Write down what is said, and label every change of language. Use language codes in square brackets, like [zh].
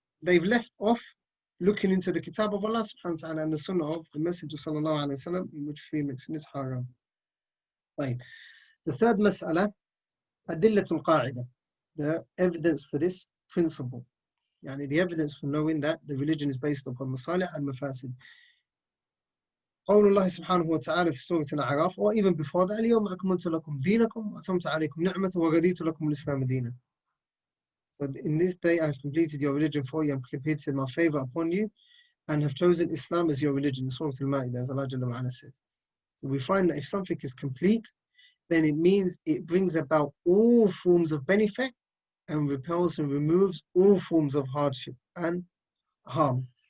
[en] They've left off looking into the kitab of Allah subhanahu wa ta'ala and the sunnah of the Messenger sallallahu alayhi wa sallam, in which free mixing is haram. Right. The third mas'ala, adillatul qa'ida, the evidence for this principle. [ar] Yani [en] the evidence for knowing that the religion is based upon masalih and mafasid. [ar] قول الله سبحانه وتعالى في سورة الأعراف, [en] or even before that, [ar] اليوم أكملت لكم دينكم وأتممت عليكم نعمتي ورضيت لكم الإسلام دينا. [en] So in this day I have completed your religion for you, and completed my favor upon you, and have chosen Islam as your religion. Surah Al-Ma'idah, as Allah Jalla wa'ala says. So we find that if something is complete, then it means it brings about all forms of benefit and repels and removes all forms of hardship and harm.